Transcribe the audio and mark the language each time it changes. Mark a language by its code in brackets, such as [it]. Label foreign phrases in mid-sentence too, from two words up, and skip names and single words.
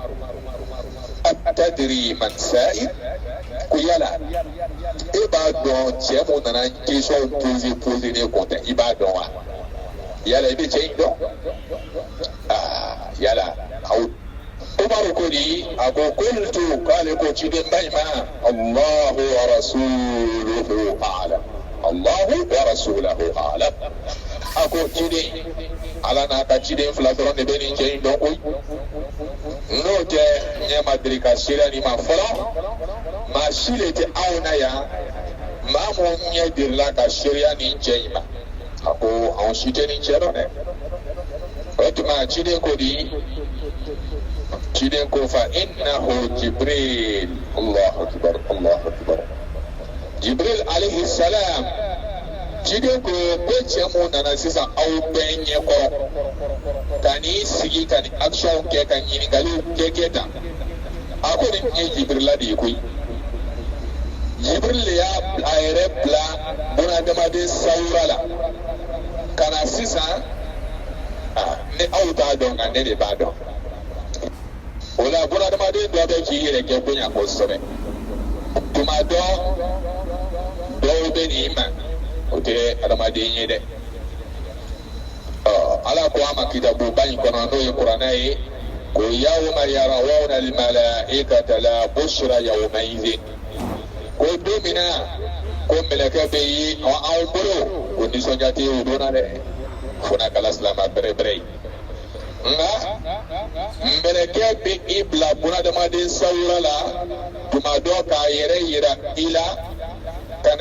[bm] atadiri man sa'id ko yala e b'a dɔn cɛ mun nana [fr] question poser [bm] ne kun tɛ i b'a dɔn wa yala i bɛ cɛ in dɔn yala aw Umaru ko di a ko qultu k'ale ko ciden ba in ma [ar] الله ورسوله أعلم الله ورسوله أعلم [bm] a ko ciden ala n'a ka ciden fila dɔrɔn de bɛ nin cɛ in dɔn koyi n'o tɛ ɲɛ ma deli ka seereya nin ma fɔlɔ maa si de tɛ anw na yan maa mun ɲɛ delila ka seereya nin cɛ in ma a ko anw si tɛ nin cɛ dɔn dɛ o tuma ciden ko di ciden ko [ar] فإنه جبريل الله أكبر الله أكبر جبريل عليه السلام [bm] ciden ko cɛ mun nana sisan aw bɛɛ ɲɛkɔrɔ ka n'i sigi ka ni action kɛ ka ɲininkaliw kɛ tan a ko nin ye Jibrila de ye koyi Jibril de y'a a yɛrɛ bila bunadamaden sawura la ka na sisan ni aw t'a dɔn nka ne de b'a dɔn o la bunadamaden dɔ bɛ k'i yɛrɛ kɛ bonya kosɛbɛ tuma dɔw bɛ n'i ma o tɛ adamaden ye dɛ ala ko a ma kitabuba in kɔnɔ n'o ye kuranɛ ye ko [ar] يوم يرون الملائكة لا بشرى يومئذ [bm] ko don min na ko mɛlɛkɛ bɛ ye anw bolo ko nisɔndiya tɛ o don na dɛ fo n'a kɛla silama bɛrɛbɛrɛ ye nka mɛlɛkɛ bɛ i bila bunadamaden sawura la tuma dɔ k'a yɛrɛ yira i la ka na